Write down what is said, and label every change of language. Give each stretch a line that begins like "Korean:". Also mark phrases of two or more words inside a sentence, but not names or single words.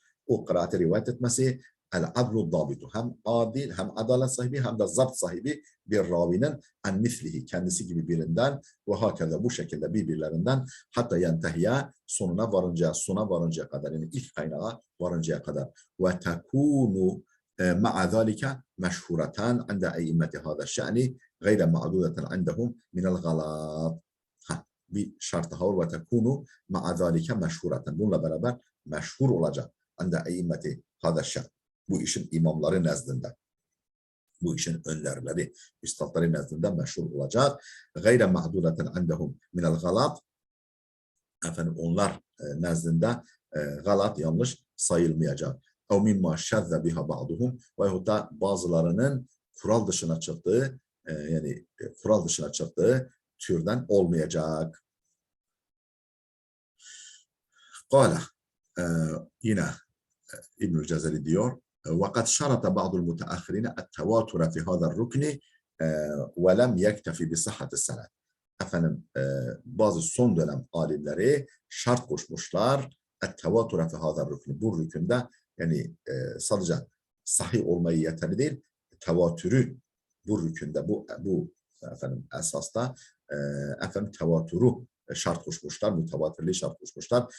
Turkish: O kıraati rivayet etmesi,
Arabic: العدل الضابط,
Turkish: hem adil, hem adalet sahibi, hem de zapt sahibi bir ravinin
Arabic: عن مثله,
Turkish: kendisi gibi birinden
Arabic: وهكذا,
Turkish: bu şekilde birbirlerinden,
Arabic: حتى ينتهي,
Turkish: sona varıncaya kadar, yani ilk kaynağa varıncaya kadar.
Arabic: وتكون مع ذلك مشهورة عند أئمة هذا الشأن غير معدودة عندهم من الغلط.
Turkish: Bir şart daha var.
Arabic: وتكون مع ذلك مشهورة.
Turkish: Bununla beraber meşhur olacak.
Arabic: عند أئمة هذا الشأن.
Turkish: Bu işin imamları nezdinde, bu işin önderleri, üstadları nezdinde meşhur olacak.
Arabic: غير معدودة عندهم من الغلط.
Turkish: Efendim onlar nezdinde galat, yanlış sayılmayacak.
Arabic: أو مما شذ بها بعضهم,
Turkish: veyahut da bazılarının kural dışına çıktığı, yani kural dışına çıktığı türden olmayacak. Kâle, yine İbnül Cezeri diyor,
Arabic: وَقَدْ شَرَطَ بَعْضُ الْمُتَأَخِّرِينَ التَّوَاتُرَ فِي هَذَا الرُّكْنِ وَلَمْ يَكْتَفِ بِصِحَّةِ السَّنَدِ.
Turkish: Efendim bazı son dönem alimleri şart koşmuşlar.
Arabic: التواتر في هذا الركن.
Turkish: Bu rükünde, yani sadece sahih olmayı yeterli değil, tevatürü bu rükünde, bu efendim esasta efendim tevatürü şart koşmuşlar, mütevatirliği şart koşmuşlar.